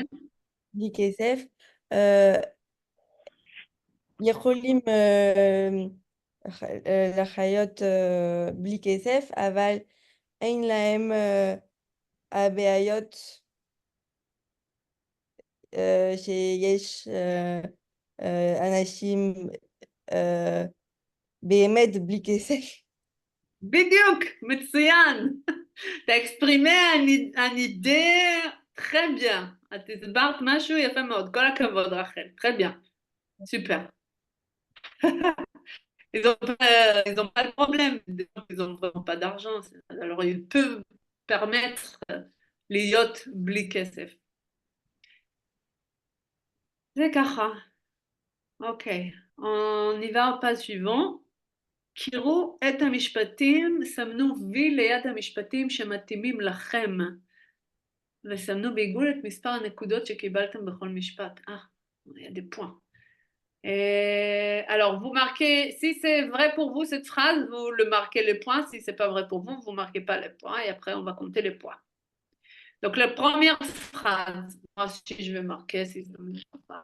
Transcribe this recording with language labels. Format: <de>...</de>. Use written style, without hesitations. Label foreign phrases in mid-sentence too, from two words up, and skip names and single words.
<he>בלי כסף, יכולים לחיות בלי כסף, אבל אין להם הבעיות שיש אנשים באמת בלי כסף. בדיוק, מצוין.</he> <fr>T'as exprimé un idée très bien.</fr> <he>את הסברת משהו יפה מאוד. כל הכבוד, רחל.</he> <fr>Très bien. Super. Ils ont pas de problème. Ils n'ont vraiment pas d'argent. Alors, ils peuvent permettre</fr> <he>להיות בלי כסף. זה ככה. אוקיי.</he> <fr>On y va au pas suivant.</fr> <he>קראו את המשפטים, סמנו וי ליד המשפטים שמתאימים לכם, וסמנו בעיגול את מספר הנקודות שקיבלתם בכל משפט.</he> <fr>Il y a des points. Alors, vous marquez, si c'est vrai pour vous cette phrase, vous le marquez les points. Si c'est pas vrai pour vous, vous marquez pas les points. Et après, on va compter les points. Donc, la première phrase, moi aussi, je vais marquer si ça me dit pas.</fr>